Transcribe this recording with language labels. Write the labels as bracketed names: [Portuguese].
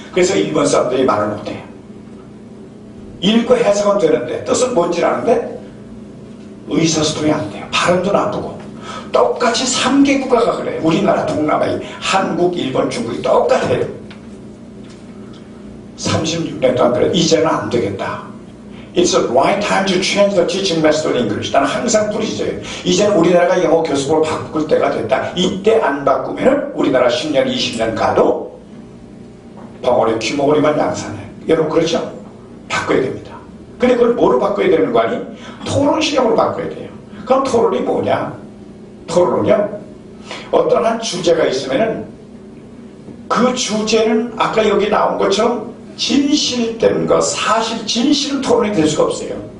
[Korean] 그래서 일본 사람들이 말을 못해요. 읽고 해석은 되는데 뜻은 뭔지 아는데 의사소통이 안 돼요. 발음도 나쁘고. 똑같이 3개 국가가 그래요. 우리나라 동남아의 한국, 일본, 중국이 똑같아요. 36년 동안 그래. 이제는 안 되겠다. [English] It's the right time to change the teaching method in English. [Korean] 나는 항상 부르짖어요. 이제는 우리나라가 영어 교수법을 바꿀 때가 됐다. 이때 안 바꾸면 우리나라 10년, 20년 가도 벙어리, 귀머거리만 양산해. 여러분 그렇죠? 바꿔야 됩니다. 근데 그걸 뭐로 바꿔야 되는 거 아니? 토론 시험으로 바꿔야 돼요. 그럼 토론이 뭐냐? 토론은요, 어떤 한 주제가 있으면은 그 주제는 아까 여기 나온 것처럼 진실된 거, 사실, 진실은 토론이 될 수가 없어요.